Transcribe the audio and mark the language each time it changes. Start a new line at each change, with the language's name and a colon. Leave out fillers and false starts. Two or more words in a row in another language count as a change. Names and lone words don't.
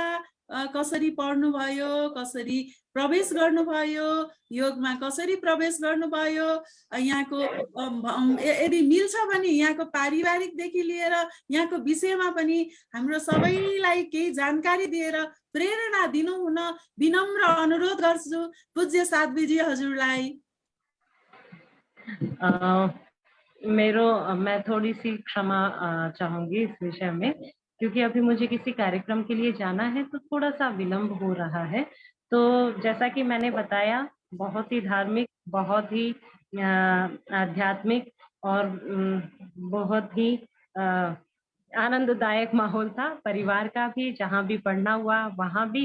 Nepali: कसरी पढ्नुभयो, कसरी प्रवेश गर्नुभयो, योगमा कसरी प्रवेश गर्नुभयो, यहाँको यदि मिल्छ भने यहाँको पारिवारिकदेखि लिएर यहाँको विषयमा पनि हाम्रो सबैलाई केही जानकारी दिएर प्रेरणा दिनुहुन विनम्र अनुरोध गर्छु पूज्य साध्वीजी हजुरलाई।
Hindi: मैं थोड़ी सी क्षमा चाहूंगी इस विषय में, क्योंकि अभी मुझे किसी कार्यक्रम के लिए जाना है, तो थोड़ा सा विलंब हो रहा है। तो जैसा कि मैंने बताया, बहुत ही धार्मिक, बहुत ही आध्यात्मिक और बहुत ही आनंददायक माहौल था, परिवार का भी, जहाँ भी पढ़ना हुआ वहाँ भी।